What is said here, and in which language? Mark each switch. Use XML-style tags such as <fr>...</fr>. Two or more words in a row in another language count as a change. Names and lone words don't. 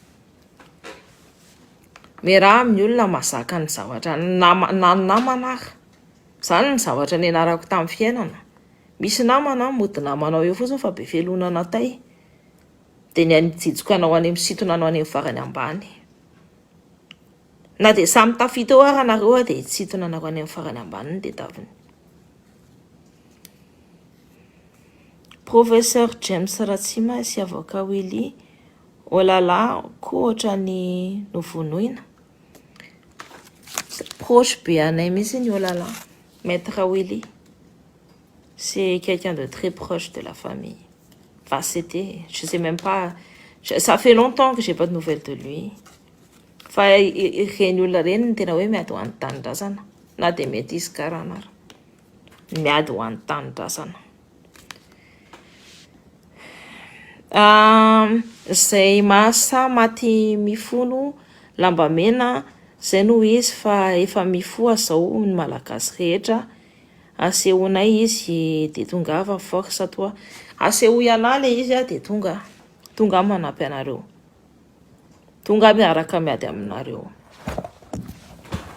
<mg>miaraha amin'ny olona mazaka ny zavatra namana zany ny zavatra ny anarako tamin'ny fiainana misy namana mody namanao eo fotsiny fa be felonana tay de ny anijijiko anao any amin'ny sitona anao any amin'ny farany ambany na de samy tafita eo ara nareo de sitona anao any amin'ny farany ambany de taviny professeur James Ratsima sy avocat Willy Olala koa ohatra ny novonoina proche be anay mihitsy ny Olala maître Willy</mg> <fr>c'est quelqu'un de très proche de la famille. Enfin, c'était, je sais même pas, ça fait longtemps que j'ai pas de nouvelles de lui. Enfin,</fr> <mg>reny olona reny tena hoe miady ho any tanindrazana na de mety izy karanara miady ho any tanindrazana zay mahasa maty mifono lamba mena zay no izy fa efa mifoha zao ny malagasy rehetra asehonay izy de tonga ava force toa aseho iana le izy de tonga manampy anareo tonga miaraka miady aminareo</mg>